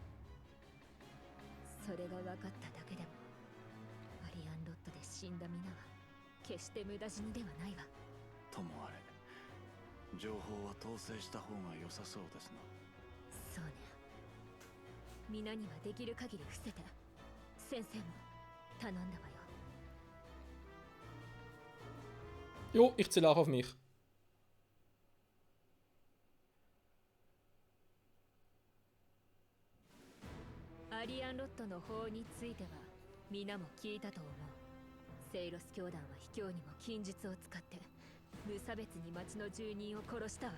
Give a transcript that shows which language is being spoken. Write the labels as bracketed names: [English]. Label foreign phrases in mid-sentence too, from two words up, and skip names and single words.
[Japanese] それが分かっただけでもアリアンロットで死んだ皆は決して無駄死にではないわ。ともあれ、情報は統制した方が良さそうですな。そうね。皆にはできる限り伏せて。先生も頼んだわよ。 [German] Jo, ich zähle auch auf mich. [Japanese] アリアンロットの法については皆も聞いたと思う。セイロス教団は卑怯にも禁術を使って無差別に町の住人を殺したわ。